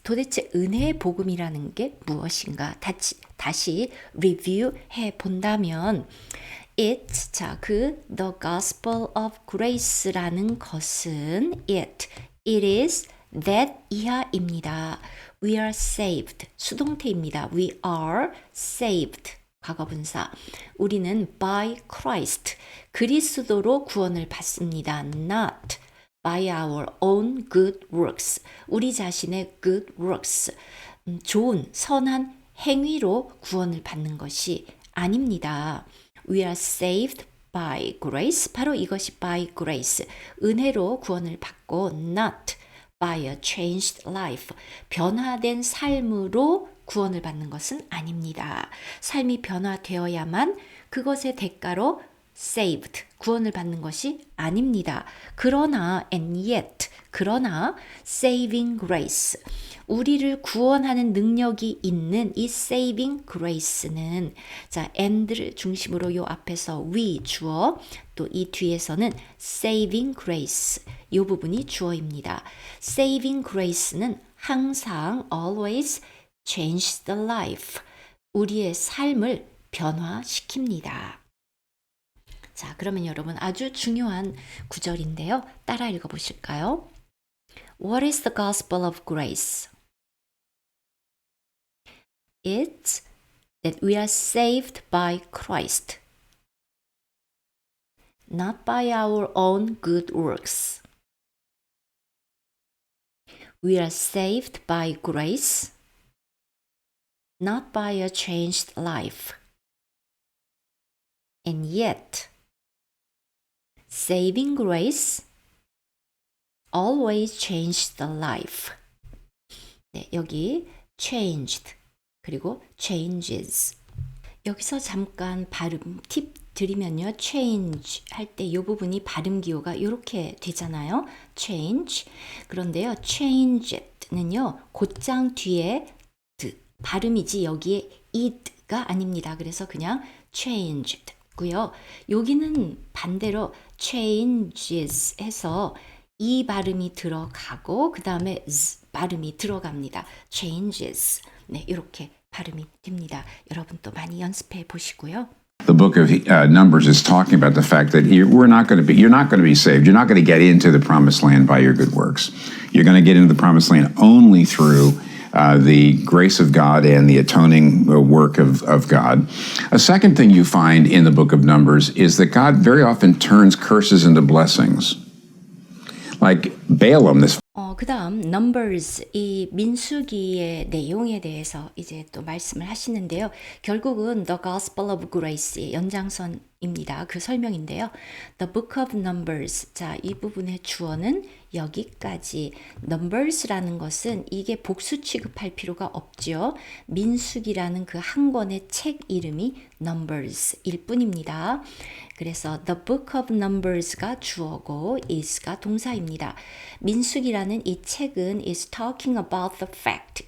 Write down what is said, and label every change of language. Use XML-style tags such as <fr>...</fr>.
<ko>도대체 은혜의 복음이라는 게 무엇인가 다시 리뷰해 본다면 It, The Gospel of Grace라는 것은</ko> <en>it is that</en> <ko>이하입니다.</ko> <en>We are saved.</en> <ko>수동태입니다.</ko> <en>We are saved.</en> <ko>과거분사. 우리는</ko> <en>by Christ.</en> <ko>그리스도로 구원을 받습니다.</ko> <en>Not by our own good works.</en> <ko>우리 자신의</ko> <en>good works.</en> <ko>좋은, 선한 행위로 구원을 받는 것이 아닙니다.</ko> <en>We are saved by grace.</en> <ko>바로 이것이 by grace. 은혜로 구원을 받고</ko> <en>not by a changed life.</en> <ko>변화된 삶으로 구원을 받는 것은 아닙니다. 삶이 변화되어야만 그것의 대가로 saved, 구원을 받는 것이 아닙니다. 그러나 그러나</ko> <en>saving grace,</en> <ko>우리를 구원하는 능력이 있는 이 saving grace는 and를 중심으로 요 앞에서 we 주어 또 이 뒤에서는 saving grace 이 부분이 주어입니다. saving grace는 항상</ko> <en>always change the life,</en> <ko>우리의 삶을 변화시킵니다. 자, 그러면 여러분 아주 중요한 구절인데요. 따라 읽어보실까요?</ko> <en>What is the gospel of grace? It's that we are saved by Christ, not by our own good works. We are saved by grace, not by a changed life. And yet, saving grace always changed the life.</en> <ko>네, 여기 changed 그리고 changes. 여기서 잠깐 발음 팁 드리면요. change 할 때 이 부분이 발음 기호가 이렇게 되잖아요. change. 그런데요. changed는요. 곧장 뒤에 발음이지 여기에 id가 아닙니다. 그래서 그냥 changed 고요. 여기는 반대로 changes 해서 이 발음이 들어가고 그 다음에 발음이 들어갑니다.</ko> <en>changes.</en> <ko>네, 이렇게 발음이 됩니다. 여러분 또 많이 연습해 보시고요.</ko> <en>The book of Numbers is talking about the fact that you're not going to be saved. You're not going to get into the promised land by your good works. You're going to get into the promised land only through the grace of God and the atoning work of God. A second thing you find in the book of Numbers is that God very often turns curses into blessings. Like Balaam, this</en> <ko>그 다음 Numbers 이 민수기의 내용에 대해서 이제 또 말씀을 하시는데요. 결국은 The Gospel of Grace의 연장선입니다. 그 설명인데요. The Book of Numbers. 자, 이 부분의 주어는 여기까지. Numbers라는 것은 이게 복수 취급할 필요가 없죠. 민수기라는 그 한 권의 책 이름이 Numbers일 뿐입니다. 그래서 The Book of Numbers가 주어고 is가 동사입니다. 민수기라는 이 책은</ko> <en>is talking about the fact.</en>